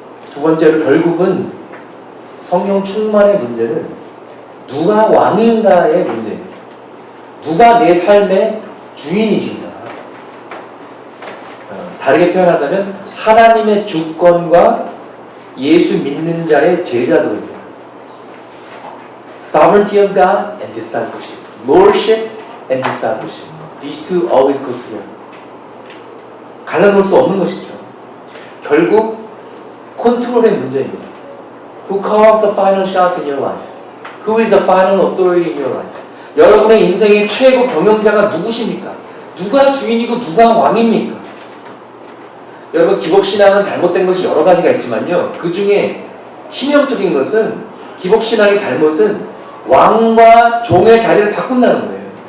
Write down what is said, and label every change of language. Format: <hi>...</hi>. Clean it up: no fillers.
<ko>두 번째로 결국은 성령 충만의 문제는 누가 왕인가의 문제입니다. 누가 내 삶의 주인이신가? 다르게 표현하자면 하나님의 주권과 예수 믿는 자의 제자도입니다.</ko> <en>Sovereignty of God and discipleship. Lordship and discipleship. These two always go together.</en> <ko>갈라놓을 수 없는 것이죠. 결국 컨트롤의 문제입니다.</ko> <en>Who calls the final shots in your life? Who is the final authority in your life?</en> <ko>여러분의 인생의 최고 경영자가 누구십니까? 누가 주인이고 누가 왕입니까? 여러분 기복신앙은 잘못된 것이 여러 가지가 있지만요. 그 중에 치명적인 것은 기복신앙의 잘못은 왕과 종의 자리를 바꾼다는 거예요.</ko>